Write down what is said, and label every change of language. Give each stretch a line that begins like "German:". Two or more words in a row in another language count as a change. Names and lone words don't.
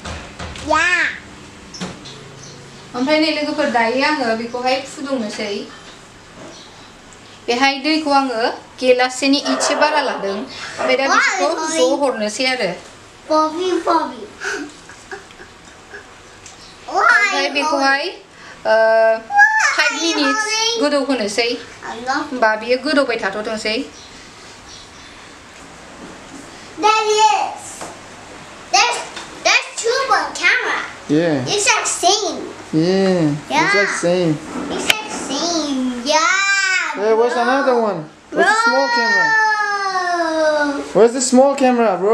Bodo: ओमफ्राय नै लोगोफोर दायो आङो बेखौहाय फुदुंनोसै बेहाय दैखौ आङो गिलाससेनि इसे बारा लादों ओमफ्राय दा बिसोरखौ ज' हरनोसै आरो ओमफ्राय बेखौहाय 5 मिनिट्स गोदौ होनोसै होमबा बियो गोदौबाय थाथ'थोंसै
English: Yeah. It's like same. Yeah. It's like same. It's like same. Yeah. Hey, where's another one? Where's the small camera? Where's the small camera, bro?